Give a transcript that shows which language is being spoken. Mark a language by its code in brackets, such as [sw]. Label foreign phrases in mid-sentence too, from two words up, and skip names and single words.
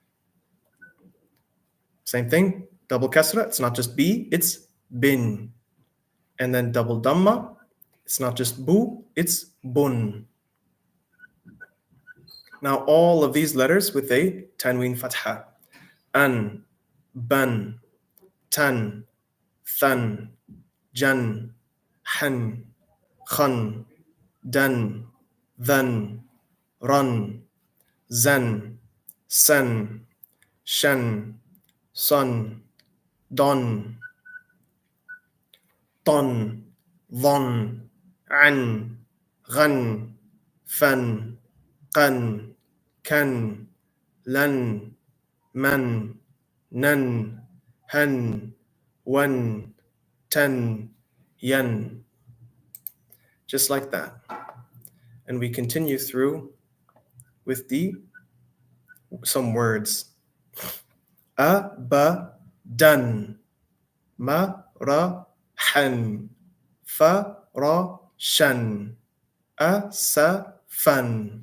[en] Same thing, double kasra, it's not just b, it's bin. And then double dhamma, it's not just bu, it's bun. Now all of these letters with a tanween fatha. [ar] اً، بً، تً، ثً، جً، حً، خً، دً، ذً، رً, زً، سً، شً، صً، ضً, طً، ظً، عً، غً، فً، قً، كً، لً، مً، نً، هً, وً، تً، يً. [en] Just like that. And we continue through with the some words. [ar] أبدًا، مرحًا، فرشًا، أسفًا.